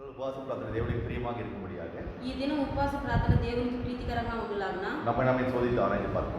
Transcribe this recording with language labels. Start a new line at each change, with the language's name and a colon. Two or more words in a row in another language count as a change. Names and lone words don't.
Tamil: உபவாச பிரார்த்தனை தேவனுக்கு பிரியமாக இருக்கும்படியாக
Telugu: ఈ దినం ఉపవాస ప్రార్థన దేవునికి ప్రీతికరంగా ఉండులాగున
Tamil: நம்மை நாமே சோதித்து ஆராய்ந்து பார்ப்போம்.